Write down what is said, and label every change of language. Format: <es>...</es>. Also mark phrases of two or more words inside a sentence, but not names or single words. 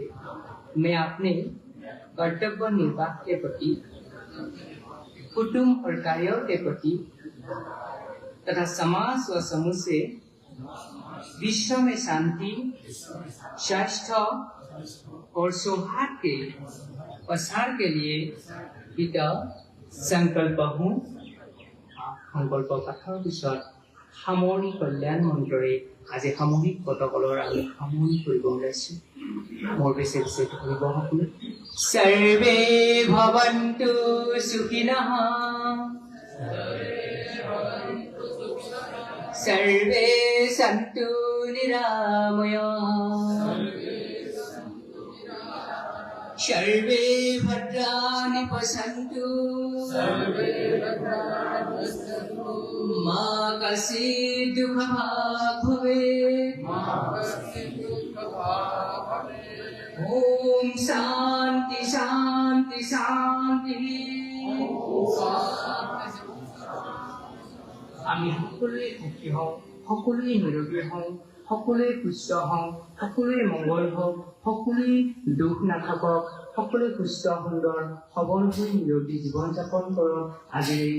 <hi>मैं अपने कर्तव्य निर्वाह के प्रति, कुटुंब और कार्यों के प्रति तथा समाज व समूह से विश्व में शांति, स्वास्थ्य और सौहार्द के प्रसार के लिए कृत संकल्प हूँ।</hi> <as>সংকল্প পাঠৰ পিছত সামৰণি কল্যাণ মন্ত্ৰৰে আজি সামূহিক প্ৰটকলৰ আমি সামৰণি কৰিব ওলাইছো। মোৰ পিছে পিছে ধৰিব সকলো।</as> <sa>सर्वे भवन्तु सुखिनः, सर्वे सन्तु निरामयाः, सर्वे भद्राणि पश्यन्तु, मा कश्चित् दुःखभाग् भवेत्। ओम शान्ति शान्ति शान्ति।</sa> <as>আমি সকলোৱে সুখী হওঁ, সকলোৱে নিৰোগী হওঁ, সকলোৱে সুস্থ হওঁ, সকলোৱে মংগল হওক, সকলোৱে দুখ নাথাকক, সকলোৱে সুস্থ সুন্দৰ সবল হৈ নিৰোগী জীৱন যাপন কৰক।</as>